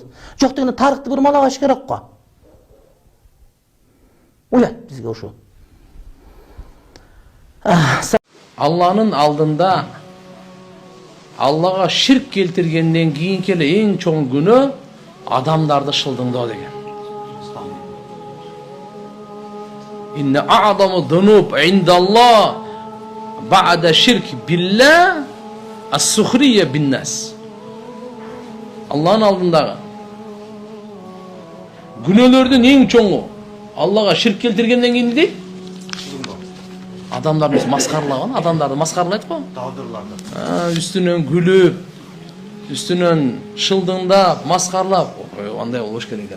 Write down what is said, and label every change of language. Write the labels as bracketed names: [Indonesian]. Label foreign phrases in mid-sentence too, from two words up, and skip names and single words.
[Kyrgyz] Жок дегенде тарыхты бурмалабаш керек го. Уят бизге ушул. Алланын алдында Аллага ширк келтиргенден кийинки эле эң чоң күнөө адамдарды шылдыңдоо деген. [Arabic] إن أعظم الذنوب عند الله بعد الشرك بالله السخرية بالناس. [Kyrgyz] Алланын алдындагы күнөөлөрдүн эң чоңу Аллага ширк келтиргенден кийин дейт. Адамдарды маскарлаган, адамдарды маскарлайт го. Тагдырларды. Үстүнөн күлүп, үстүнөн шылдыңдап, маскарлап, андай болуш керек экен.